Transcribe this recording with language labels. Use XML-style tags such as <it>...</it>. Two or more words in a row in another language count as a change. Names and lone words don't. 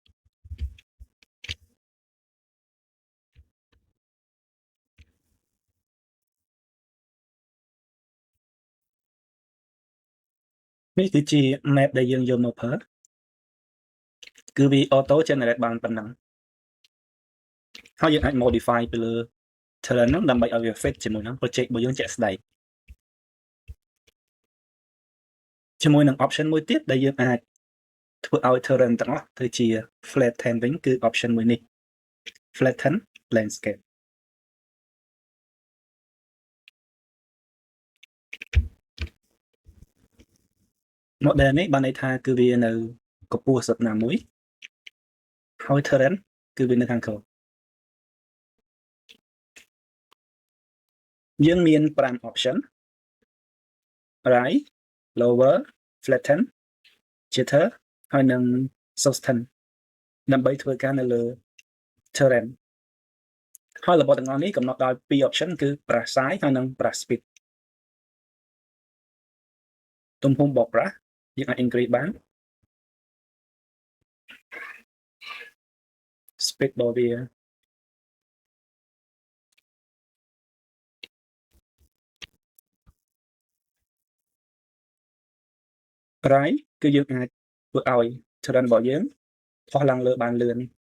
<km>នេះគឺជា map ដែលយើងយកមកប្រើគឺវា</km> <en>auto generate</en> <km>បានប៉ុណ្ណឹងហើយយើងអាច modify ទៅលើ terrain ហ្នឹងដើម្បីឲ្យវា fit ជាមួយនឹង project របស់យើងជាក់ស្ដែង ជាមួយនឹង option មួយទៀតដែលយើងអាចធ្វើឲ្យ terrain ទាំងអស់ទៅជា flatten វិញគឺ option មួយនេះ</km> <en>flatten landscape</en> <km>model នេះបានន័យថាគឺវានៅកម្ពស់សុទ្ធណាមួយហើយ terrain គឺវានៅខាងក្រោម យើងមាន5</km> <en>option right lower flatten jitter</en> <km>ហើយនឹង soften ដើម្បីធ្វើការនៅលើ terrain ហើយរបបទាំងអស់នេះកំណត់ដោយ2 option គឺ</km> <en>brush size</en> <km>ហើយនិង</km> <en>brush speed</en> <km>ទំហំបក brush យើងអាច increase បាន speed របស់វា right គឺយើងអាចធ្វើឲ្យ terrain របស់យើងផុសឡើងលើបានលឿន</km>